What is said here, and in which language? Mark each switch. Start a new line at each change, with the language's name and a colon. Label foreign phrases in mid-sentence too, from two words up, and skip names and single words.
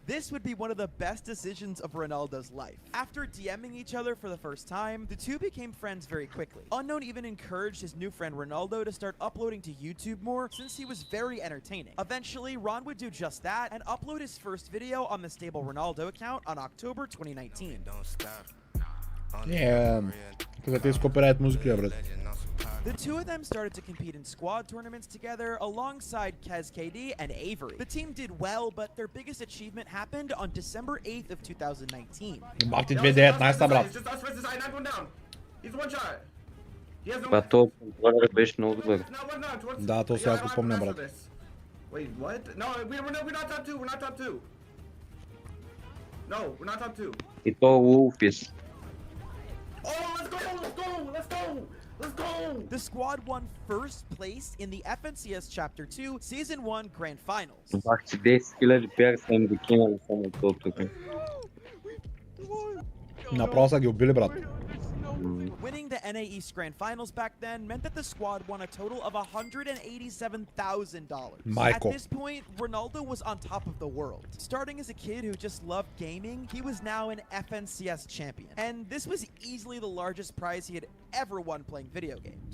English: This would be one of the best decisions of Ronaldo's life. After DMing each other for the first time, the two became friends very quickly. Unknown even encouraged his new friend Ronaldo to start uploading to YouTube more since he was very entertaining. Eventually, Ron would do just that and upload his first video on the Stable Ronaldo account on October 2019.
Bulgarian: Тук ти с копирайт музика, брат.
English: The two of them started to compete in squad tournaments together alongside Kez KD and Avery. The team did well, but their biggest achievement happened on December 8th of 2019.
Bulgarian: Бах ти 2019, брат. Това този контролер беше много добър. Да, то сега го помня, брат.
English: Wait, what? No, we're not top two. We're not top two. No, we're not top two.
Bulgarian: И то Wolfies.
English: Oh, let's go! Let's go! Let's go! Let's go! The squad won first place in the FNCS Chapter 2 Season 1 Grand Finals.
Bulgarian: Бах си 10 000 пиар са им докинали само от тук. Направо са ги убили, брат.
English: Winning the NA East Grand Finals back then meant that the squad won a total of $187,000. Michael. At this point, Ronaldo was on top of the world. Starting as a kid who just loved gaming, he was now an FNCS champion. And this was easily the largest prize he had ever won playing video games.